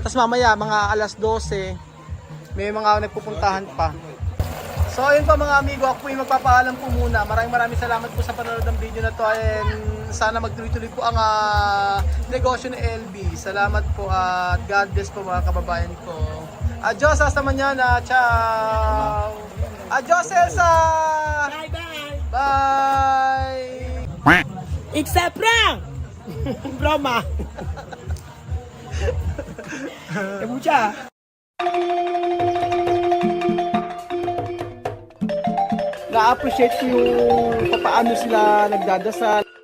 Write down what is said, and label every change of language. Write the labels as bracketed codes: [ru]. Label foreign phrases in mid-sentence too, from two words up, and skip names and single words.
[tl] Tapos mamaya, mga alas 12, may mga nagpupuntahan pa. So ayun pa mga amigo, ako po yung magpapaalam po muna. Maraming salamat po sa panonood ng video na to. And sana magtuloy-tuloy po ang negosyo ni LB. Salamat po at [en] God bless [tl] po mga kababayan ko. [es] Adios, hasta mañana. Ciao! Adios, Elsa! [en] Bye-bye! Bye! It's a prank! [es] Broma! Mucha! [tl] Na-appreciate ko yung paano sila nagdadasal.